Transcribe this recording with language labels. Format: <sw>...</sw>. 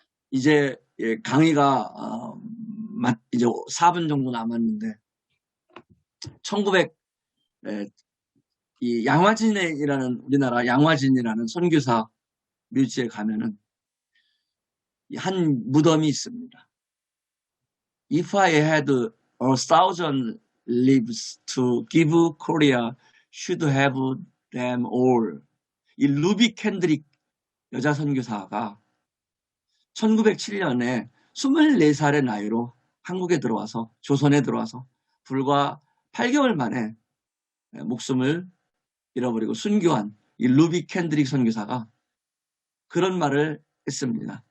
<ko>이제 강의가 이제 4분 정도 남았는데 1900 이 양화진이라는 우리나라 양화진이라는 선교사 묘지에 가면은 한 무덤이 있습니다.</ko> <en>If I had 1,000 lives to give Korea, should have them all.</en> <ko>이 루비 캔드릭 여자 선교사가 1907년에 24살의 나이로 한국에 들어와서 조선에 들어와서 불과 8개월 만에 목숨을 잃어버리고 순교한 이 루비 캔드릭 선교사가 그런 말을 했습니다.</ko>